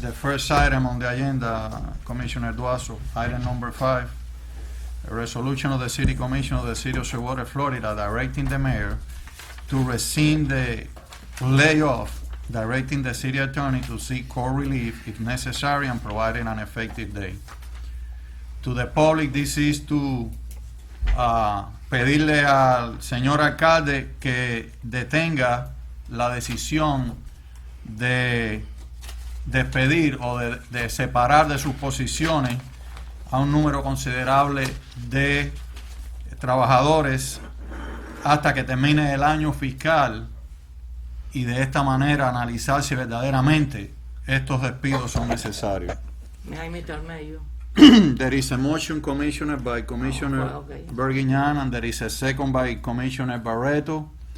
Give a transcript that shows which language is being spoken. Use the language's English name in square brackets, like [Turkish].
[English] the first item on the agenda, Commissioner Duazo, item number 5, a resolution of the City Commission of the City of Sweetwater, Florida, directing the mayor to rescind the layoff, directing the city attorney to seek court relief if necessary and providing an effective date. To the public, this is to [Spanish] pedirle al señor alcalde que detenga la decisión de despedir o de separar de sus posiciones a un número considerable de trabajadores hasta que termine el año fiscal y de esta manera analizar si verdaderamente estos despidos son necesarios. [English] May I meet al mayor? There is a motion, Commissioner, by Commissioner Okay. Bergignan, and there is a second by Commissioner Barreto.